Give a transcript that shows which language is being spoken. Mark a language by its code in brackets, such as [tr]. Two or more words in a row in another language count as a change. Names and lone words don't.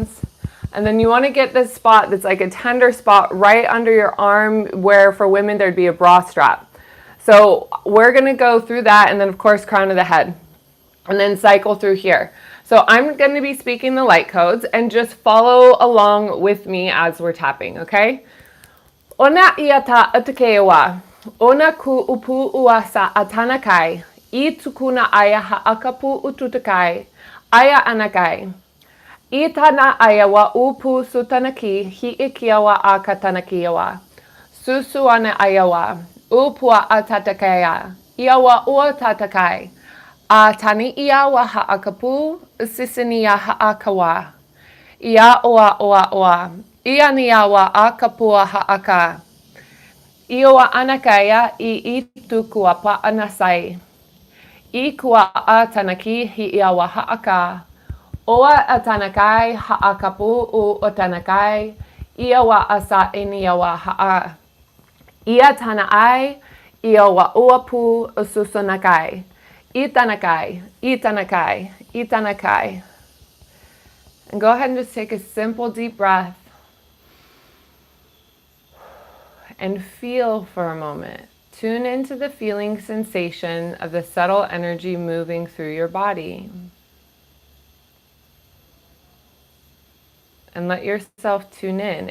[en] And then you want to get this spot that's like a tender spot right under your arm where for women there'd be a bra strap. So we're going to go through that, and then of course crown of the head, and then cycle through here. So I'm going to be speaking the light codes and just follow along with me as we're tapping, okay? Ona iata atakewa, ona ku upu uasa atanakai, I tukuna aya haakapu ututakai, aya anakai. Itana ayawa upu sutanaki hi ikiawa akatanakiawa. Susuana ayawa upua atatakaya. Iawa uatatakai. Atani iawa haakapu sisiniya haakawa. Ia oa. Ianiawa akapua haaka. Iowa anakaya I itukua pa anasai. Ikua atanaki hi iawa haaka. Oa atanakai haakapu u otanakai, iawa asa iniawa haa. Ia tanaai, iawa uapu ususunakai. Itanakai. And go ahead and just take a simple deep breath and feel for a moment. Tune into the feeling sensation of the subtle energy moving through your body. And let yourself tune in.